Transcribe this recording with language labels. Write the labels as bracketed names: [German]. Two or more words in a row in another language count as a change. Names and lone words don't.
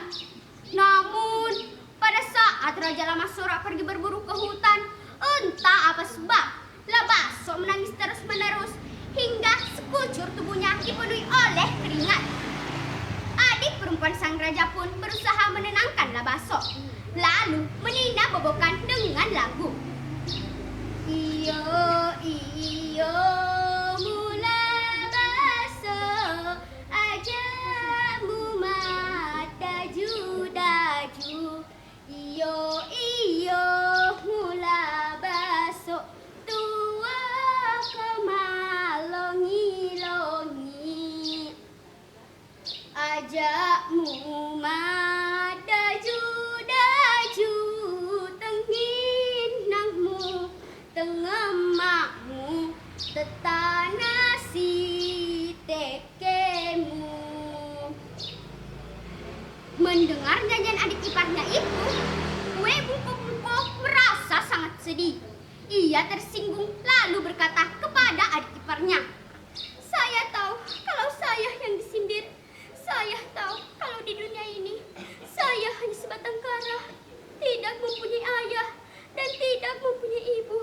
[Indonesian] Namun, pada saat Raja Lamasora pergi berburu ke hutan, entah apa sebab, Labaso menangis terus-menerus hingga sekucur tubuhnya dipenuhi oleh keringat. Adik perempuan sang raja pun berusaha menenangkan Labaso, lalu menina bobokan dengan lagu. [Buginese] Iyo, iyo, mula baso, ajamu mata daju. Iyo, iyo, mula baso, tua kemalongi-longi. Ajakmu mata daju, tengginangmu, tengemakmu, tetanasi tekemu. [Indonesian] Mendengar nyanyian adik iparnya itu, We Bungko Bungko merasa sangat sedih. Ia tersinggung lalu berkata kepada adik iparnya, "Saya tahu kalau saya yang disindir. Saya tahu kalau di dunia ini saya hanya sebatang kara, tidak mempunyai ayah dan tidak mempunyai ibu.